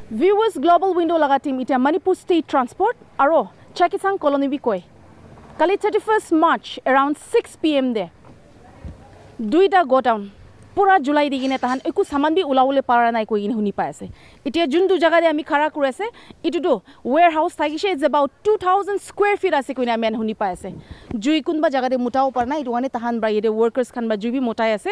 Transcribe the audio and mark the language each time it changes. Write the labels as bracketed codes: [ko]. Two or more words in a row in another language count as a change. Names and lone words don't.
[nag] Viewers Global Window laga team itia Manipur State Transport aro Chakisang Colony bi koi. Kali 31st March [en] around 6 PM [nag] de. Duita go down. Pura July digine tahan eku saman bi ulawole para nai koi gine huni pa ase. Itia juntu jaga de ami khara kure ase. Itu do warehouse thagise [en] it's about 2000 square feet [nag] ase koi na men huni pa ase. Jui kunba jaga de mutao par na itu ane tahan bra yede workers khan ba jui bi motai ase.